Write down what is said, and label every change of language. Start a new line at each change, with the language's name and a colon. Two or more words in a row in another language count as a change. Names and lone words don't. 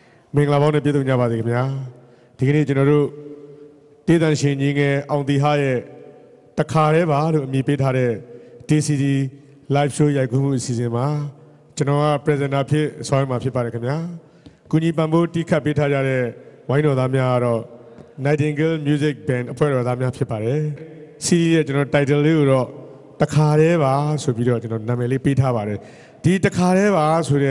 Burmese: မင်္ဂလာပေါင်းနဲ့ပြည့်စုံကြပါစေခင်ဗျာဒီကနေ့ကျွန်တော်တို့ဒေသရှင်ကြီးငယ်အောင်တီဟာရဲ့တခါတည်းပါလို့အမည်ပေးထားတဲ့
English: DCD live show
Burmese: ရိုက်ကူးမှုအစီအစဉ်မှာကျွန်တော်က presenter ဖြစ်ဆွဲမှာဖြစ်ပါတယ်ခင်ဗျာကုညီပံပိုးတီးခတ်ပေးထားကြတဲ့ ဝိုင်းတော်သားများကတော့ Nightingale Music Band အဖွဲ့တော်သားများဖြစ်ပါတယ်စီးရဲ့ကျွန်တော် title လေးကိုတော့တခါတည်းပါဆိုပြီးတော့ကျွန်တော်နာမည်လေးပေးထားပါတယ်ဒီတခါတည်းပါဆိုတဲ့